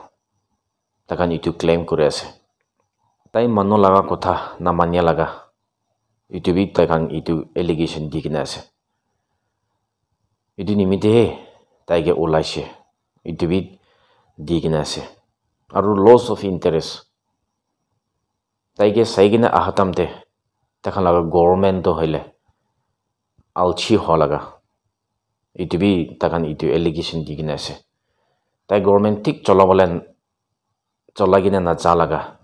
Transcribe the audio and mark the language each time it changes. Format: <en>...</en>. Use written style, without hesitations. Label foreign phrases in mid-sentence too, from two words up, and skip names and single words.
<nag>Takan itu claim kore ase. Tai mano laga kotha na manya laga. Itu bi tai kan itu allegation dikina ase. Itu nimite tai ke ulaise. Itu bi dikina ase. Aru</nag> <en>loss of interest.</en> <nag>Taike saigina ahatamte takhan laga government to hoile alchi ho laga. Itu bi takan itu allegation dikina ase. Tai government tik cholagina na cha laga.</nag>